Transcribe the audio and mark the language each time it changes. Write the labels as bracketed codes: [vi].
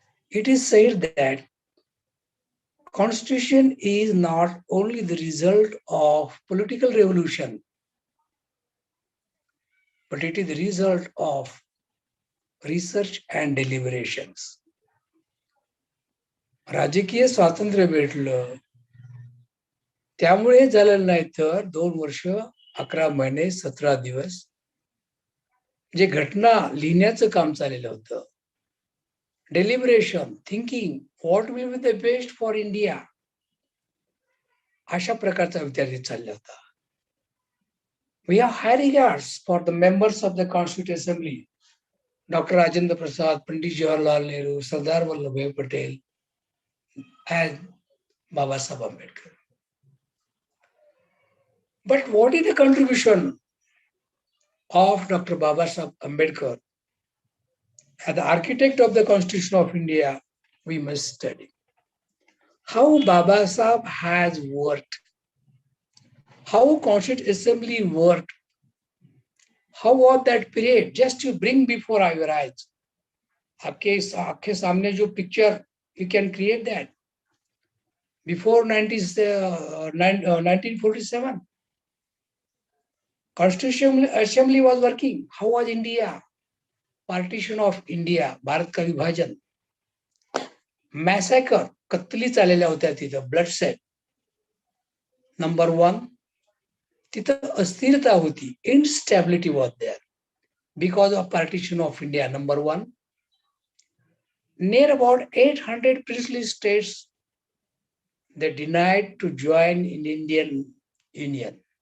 [en] It is said that Constitution is not only the result of political revolution, but it is the result of research and deliberations. [mr] राजकीय स्वातंत्र्य भेटलं, त्यामुळे झालं नाही तर 2 वर्ष 11 महिने 17 दिवस जे घटना लिहिण्याचं काम चाललेलं होतं, [en] deliberation, thinking, what will be the best for India, [mr] अशा प्रकारचा विचार चालला होता. [en] We have high regards for the members of the Constituent Assembly, Dr. Rajendra Prasad, Pandit Jawaharlal Nehru, Sardar Vallabhbhai Patel, and Babasaheb Ambedkar. But what is the contribution of Dr. Babasaheb Ambedkar as the architect of the Constitution of India? We must study how Babasaheb has worked, how Constituent Assembly worked, how was that period, just to bring before your eyes. [hi] आपके सामने जो [en] picture, you can create that. Before 1947, Constitution Assembly was working. How was India? Partition of India, [hi] Bharat का विभाजन, [en] massacre, [mr] katli चाललेल्या होत्या तिथं, [en] bloodshed. Number 1, [mr] तिथं अस्थिरता होती, [en] instability was there because of partition of India. Number 1, near about 800 princely states, they denied to join in Indian Union.